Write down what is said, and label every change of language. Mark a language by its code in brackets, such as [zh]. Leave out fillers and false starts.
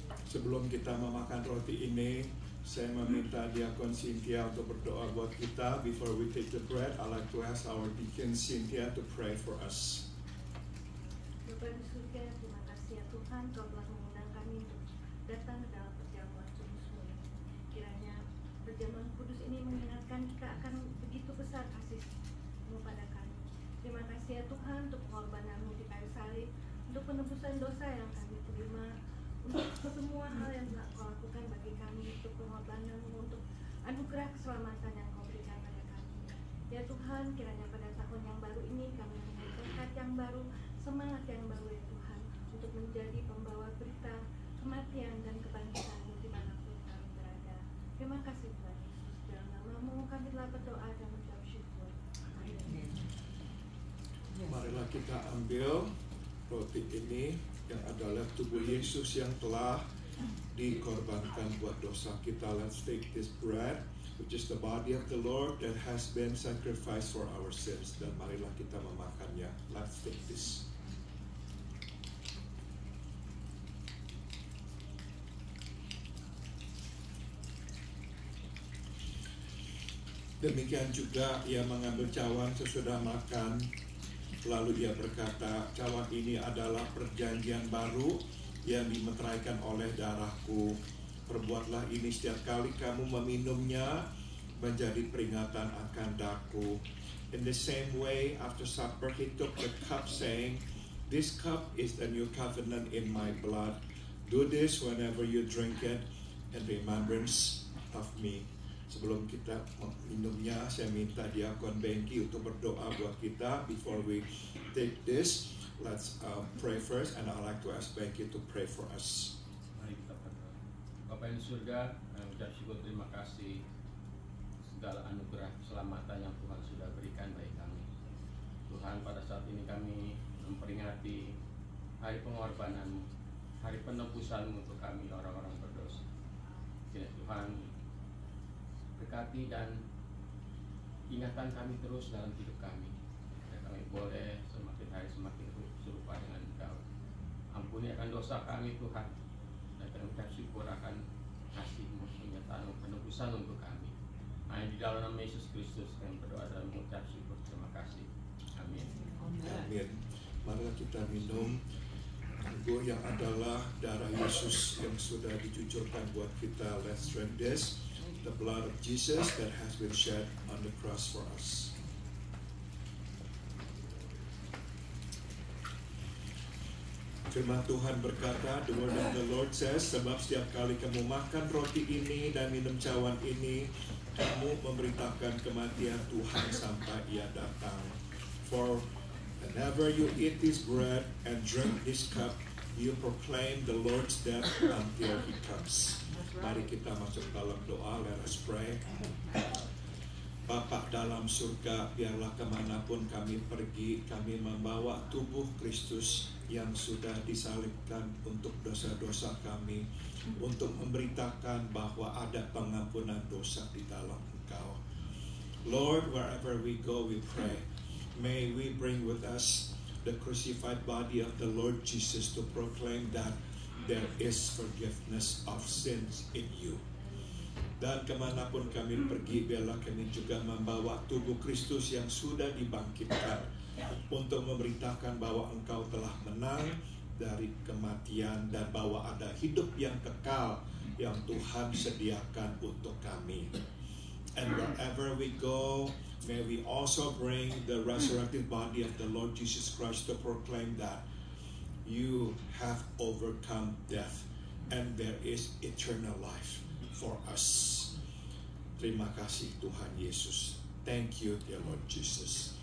[id] Sebelum kita memakan roti ini, saya meminta Diakon Cynthia untuk berdoa buat kita. [en] Before we take the bread, I'd like to ask our Deacon Cynthia to pray for us. [id] Bapa di surga, terima kasih ya Tuhan, Kau telah mengundang kami untuk datang ke dalam perjamuan kudus-Mu. Kiranya perjamuan kudus ini mengingatkan kita akan begitu besar kasih-Mu pada kami. Terima kasih ya Tuhan untuk pengorbanan-Mu di kayu salib, untuk penebusan dosa yang kami terima, untuk semua hal yang telah Kau lakukan bagi kami, untuk pengorbanan-Mu, untuk anugerah keselamatan yang Kau berikan pada kami. Ya Tuhan, kiranya pada tahun yang baru ini kami memiliki berkat yang baru, semangat yang baru ya Tuhan, untuk menjadi pembawa berita kematian dan kebangkitan-Mu dimanapun kami berada. Terima kasih Tuhan Yesus, dalam nama-Mu kami telah berdoa dan mengucap syukur. Amin. Marilah kita ambil roti ini yang adalah tubuh Yesus yang telah dikorbankan buat dosa kita. [en] Let's take this bread, which is the body of the Lord that has been sacrificed for our sins. [id] Dan marilah kita memakannya. [en] Let's take this. [id] Demikian juga ia mengambil cawan sesudah makan. Lalu dia berkata, cawan ini adalah perjanjian baru yang dimeteraikan oleh darahku. Perbuatlah ini setiap kali kamu meminumnya menjadi peringatan akan daku. [en] In the same way, after supper, he took the cup, saying, "This cup is the new covenant in my blood. Do this whenever you drink it in remembrance of me." [id] Sebelum kita minumnya, saya minta Diakon Bengki untuk berdoa buat kita. [en] Before we take this, let's pray first, and I'd like to ask Bengki to pray for us. [id] Mari kita berdoa. Bapa yang di surga, kami ucap syukur, terima kasih segala anugerah keselamatan yang Tuhan sudah berikan bagi kami. Tuhan, pada saat ini kami memperingati hari pengorbanan-Mu, hari penebusan-Mu untuk kami orang-orang berdosa. Kiranya Tuhan berkati dan ingatkan kami terus dalam hidup kami, dan kami boleh semakin hari semakin serupa dengan Engkau. Ampuni akan dosa kami Tuhan, dan kami ucap syukur akan kasih-Mu, penyertaan penebusan untuk kami. Hanya di dalam nama Yesus Kristus kami berdoa dan mengucap syukur. Terima kasih. Amin. Amin. Marilah kita minum anggur yang adalah darah Yesus yang sudah dicucurkan buat kita. [en] Let's drink this, the blood of Jesus that has been shed on the cross for us. [id] Firman Tuhan berkata, [en] the word of the Lord says, [id] sebab setiap kali kamu makan roti ini dan minum cawan ini, kamu memberitakan kematian Tuhan sampai Ia datang. [en] For whenever you eat this bread and drink this cup, you proclaim the Lord's death until He comes. [id] Mari kita masuk dalam doa. [en] Let us pray. [id] Bapa dalam surga, biarlah kemanapun kami pergi, kami membawa tubuh Kristus yang sudah disalibkan untuk dosa-dosa kami, untuk memberitakan bahwa ada pengampunan dosa di dalam Engkau. [en] Lord, wherever we go, we pray, may we bring with us the crucified body of the Lord Jesus to proclaim that there is forgiveness of sins in you. [id] Dan kemanapun kami pergi, biarlah kami juga membawa tubuh Kristus yang sudah dibangkitkan untuk memberitakan bahwa Engkau telah menang dari kematian dan bahwa ada hidup yang kekal yang Tuhan sediakan untuk kami. [en] And wherever we go, may we also bring the resurrected body of the Lord Jesus Christ to proclaim that you have overcome death and there is eternal life for us. [id] Terima kasih Tuhan Yesus. [en] Thank you dear Lord Jesus.